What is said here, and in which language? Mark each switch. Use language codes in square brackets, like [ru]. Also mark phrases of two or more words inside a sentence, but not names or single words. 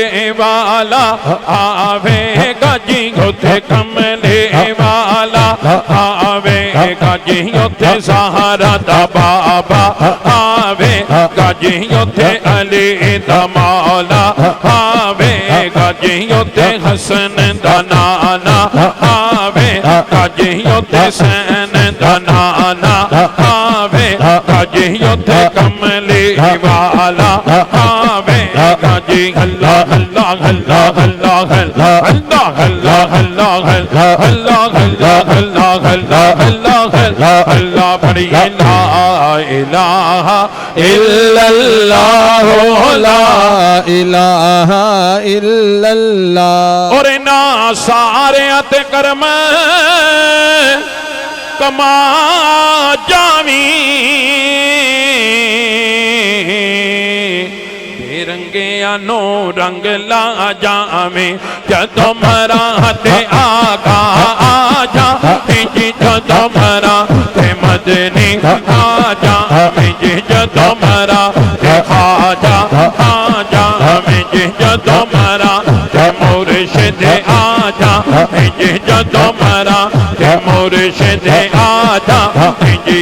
[pa] والا آویگا جی، اوتھے کملے والا آویگا جی، اوتھے سہارا دا بابا آویگا جی، اوتھے علی دا مولا آویگا جی، اوتھے حسن دا نانا آویگا جی، اوتھے سین دا نانا آویگا جی، اوتھے کملے والا آویگا جی. [ar] الله الله الله الله الله الله الله الله الله الله الله الله پڑھیے لا إله إلا الله لا إله إلا الله. [pa] اور نہ سارے تے کرم کما جاوی، رنگے نوں رنگ لا جاوے، جدوں مرا تے آقا آ جا جی، جدوں مرا تے مدنی آ جا جی، جدوں مرا تے خواجہ آ جا جی، جدوں مرا تے مرشد آ جا جی، جدوں مرا تے مرشد آ جا جی.